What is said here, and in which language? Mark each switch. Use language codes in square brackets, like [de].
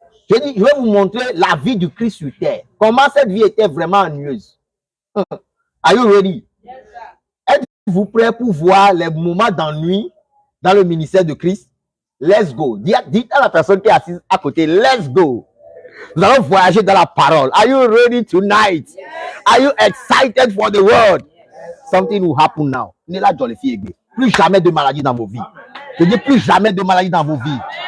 [fr] Je dis, je vais vous montrer la vie du Christ sur terre. Comment cette vie était vraiment ennuyeuse. [en] Are you ready? [fr] Êtes-vous prêts pour voir les moments d'ennui dans le ministère de Christ? [en] Let's go. [fr] Dites à la personne qui est assise à côté, [en] let's go. [fr] Nous allons voyager dans la parole. [en] Are you ready tonight? Yes. Are you excited for the word? Yes. Something will happen now. [fr] Plus jamais de maladie dans vos vies. Je dis plus jamais de maladie dans vos vies.